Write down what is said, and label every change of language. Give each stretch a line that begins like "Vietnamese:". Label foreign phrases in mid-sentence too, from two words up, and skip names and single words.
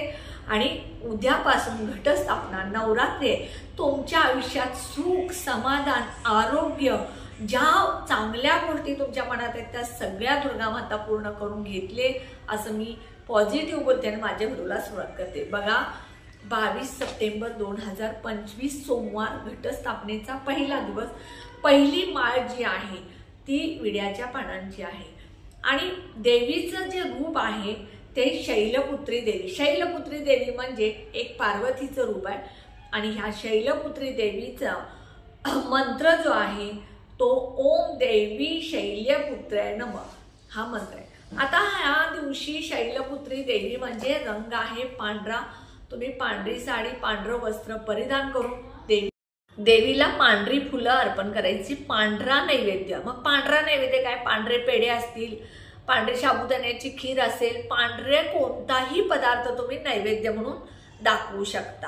Marathi: आणि उद्यापासून घटस्थापना नवरात्री तुमच्या आयुष्यात सुख समाधान आरोग्य ज्या चांगल्या गोष्टी तुमच्या मनात आहेत त्या सगळ्या दुर्गा माता पूर्ण करून घेतले असं मी पॉझिटिव्ह बोलते आणि माझ्या व्हिडिओला सुरुवात करते। बघा 22 सप्टेंबर 2025 सोमवार घटस्थापनेचा पहिला दिवस। पहिली माळ जी आहे ती विड्याच्या पानांची आहे आणि देवीचं जे रूप आहे ते शैलपुत्री देवी। शैलपुत्री देवी म्हणजे एक पार्वतीचं रूप आहे आणि ह्या शैलपुत्री देवीचा मंत्र जो आहे तो
Sanskrit: ओम देवी शैलपुत्राय नमः
Marathi: हा मंत्र आहे। आता ह्या दिवशी शैलपुत्री देवी म्हणजे रंग आहे पांढरा। तुम्ही पांढरी साडी पांढरं वस्त्र परिधान करून देवीला पांढरी फुलं अर्पण करायची, पांढरा नैवेद्य। मग पांढरा नैवेद्य काय, पांढरे पेढे असतील, पांढरे साबुदाण्याची खीर असेल, पांढरे कोणताही पदार्थ तुम्ही नैवेद्य म्हणून दाखवू शकता।